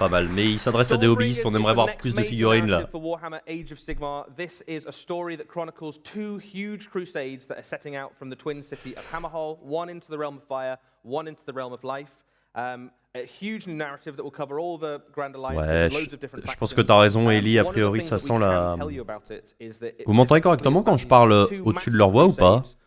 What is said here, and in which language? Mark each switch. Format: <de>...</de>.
<fr>Mais il s'adresse à des hobbyistes, on aimerait voir plus de figurines là.</fr> <en>Warhammer Age of Sigmar. This is a story that chronicles two huge crusades that are setting out from the twin city of Hammerhal, one into the realm of fire, one into the realm of life. A huge narrative that will cover all the Grand Alliance, loads of different factions.</en> <fr>Je pense que t'as raison, Ellie. A priori, ça sent la. Vous m'entendez correctement quand je parle au-dessus de leur voix ou pas?</fr>